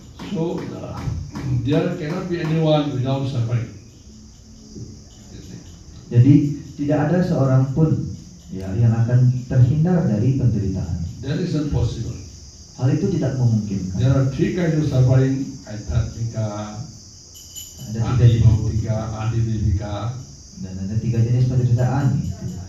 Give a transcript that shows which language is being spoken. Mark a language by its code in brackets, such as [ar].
[en] So there cannot be anyone without suffering. [id] Jadi tidak ada seorang pun ya yang akan terhindar dari penderitaan. [en] That is impossible. [id] Hal itu tidak memungkinkan. [en] There are three kinds of suffering: Adhyatmika, [id] Ada 3 [en] Adi [id] jenis [en] Bhautika, Adi Devika. [id] dan ada 3 jenis penderitaan itu.